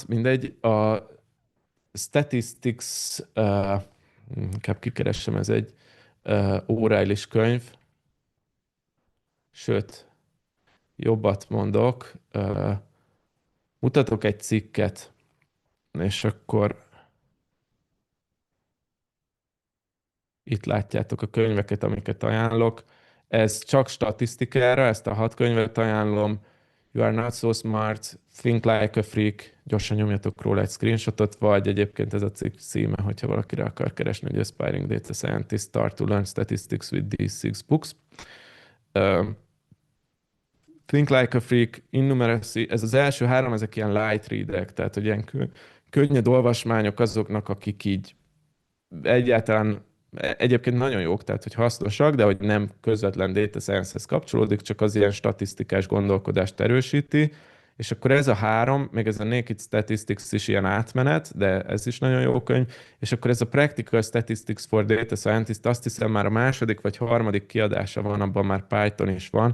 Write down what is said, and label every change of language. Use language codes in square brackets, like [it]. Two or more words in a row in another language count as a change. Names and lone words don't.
[hu] Mindegy, a Statistics, inkább kikeresem, ez egy O'Reilly-s könyv, sőt, jobbat mondok, mutatok egy cikket, és akkor itt látjátok a könyveket, amiket ajánlok. Ez csak statisztikára, ezt a 6 könyvet ajánlom. You are not so smart, think like a freak, gyorsan nyomjatok róla egy screenshotot, vagy egyébként ez a cikk címe, hogyha valakire akar keresni, hogy Aspiring Data Scientist Start to Learn Statistics with these 6 books. Think Like a Freak, Innumeracy, ez az első 3, ezek ilyen [en] light readek, [hu] tehát hogy ilyen könnyed olvasmányok azoknak, akik így egyáltalán egyébként nagyon jók, tehát hogy hasznosak, de hogy nem közvetlen [en] data science-hez [hu] kapcsolódik, csak az ilyen statisztikás gondolkodást erősíti, és akkor ez a 3, még ez a Naked Statistics is ilyen átmenet, de ez is nagyon jó könyv, és akkor ez a Practical Statistics for Data Scientist, azt hiszem már a második vagy harmadik kiadása van, abban már Python is van.